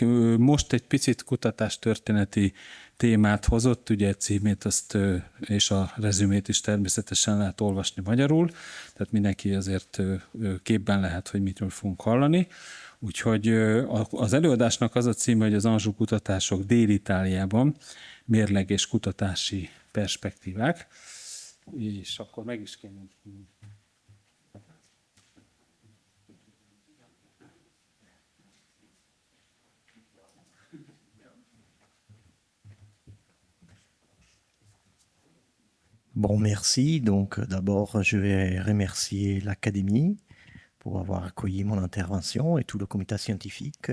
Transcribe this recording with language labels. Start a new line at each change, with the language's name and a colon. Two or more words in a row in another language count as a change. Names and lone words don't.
Hungarian: Most egy picit kutatástörténeti témát hozott, ugye címét azt, és a rezümét is természetesen lehet olvasni magyarul, tehát mindenki azért képben lehet, hogy mitől fogunk hallani. Úgyhogy az előadásnak az a címe, hogy az Anjou kutatások Dél-Itáliában, mérleg és kutatási perspektívák. És akkor meg is kéne...
French: Bon, merci. Donc, d'abord, je vais remercier l'Académie pour avoir accueilli mon intervention et tout le comité scientifique.